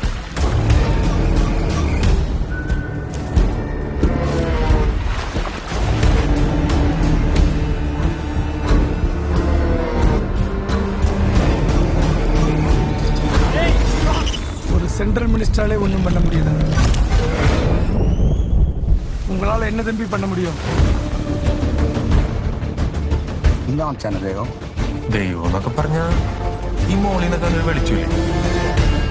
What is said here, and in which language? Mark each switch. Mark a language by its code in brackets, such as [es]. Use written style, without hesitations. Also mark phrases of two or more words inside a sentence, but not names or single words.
[ta] ஒரு [en] central ministerale [ta] ஒன்றும் பண்ண முடியல. உங்களால என்ன தம்பி பண்ண முடியும்? [ml] എന്താണ് ചാനൽ ദൈവം എന്നൊക്കെ പറഞ്ഞ ഈ മോളിനൊക്കെ വിളിച്ചില്ലേ?